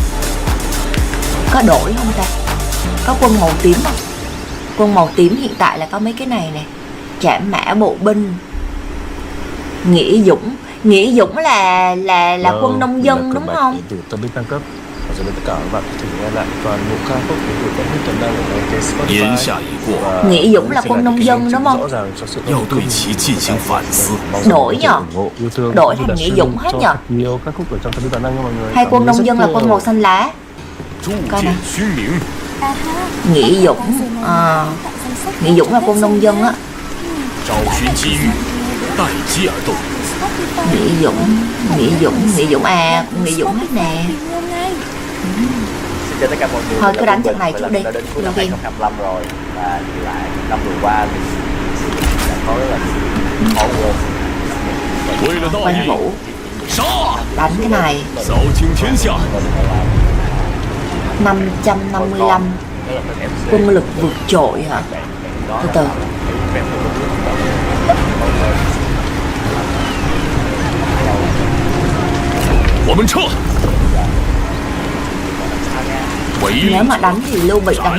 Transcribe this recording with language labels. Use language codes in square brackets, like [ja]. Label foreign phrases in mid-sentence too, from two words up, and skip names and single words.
[vi] Có đổi không ta? Có quân màu tím không? Quân màu tím hiện tại là có mấy cái này nè. Trảm mã bộ binh. Nghĩa Dũng là quân nông dân đúng không? Tân binh tăng cấp. cho nên tất cả các bạn có thể nghe lại toàn bộ ca khúc đến từ Tân Binh Tuần Đăng ở trên Spotify. [zh] 言下已过， [vi] Nghĩa Dũng là quân nông dân đúng không? [zh] 要对其进行反思。 [vi] Đổi nhờ, đổi thành Nghĩa Dũng hết nhờ. Nhiều ca khúc ở trong Tân Binh Tuần Đăng nha mọi người. Hay quân nông dân là quân màu xanh lá. Coi nè. Nghĩa Dũng, Nghĩa Dũng là quân nông dân á. [zh] 找寻机遇，待机而动。 [vi] Nghĩa Dũng à, Nghĩa Dũng hết nè. Xin chào tất cả mọi người. Thôi cứ đánh trận này trước đi. Đã đến cuối năm 2025 rồi và nhìn lại năm vừa qua thì đã có rất là khó quên. Quanh Vũ đánh cái này [zh] 扫清天下。 [vi] 555 quân lực vượt trội hả? Từ từ. Nếu mà đánh thì Lưu bị đánh.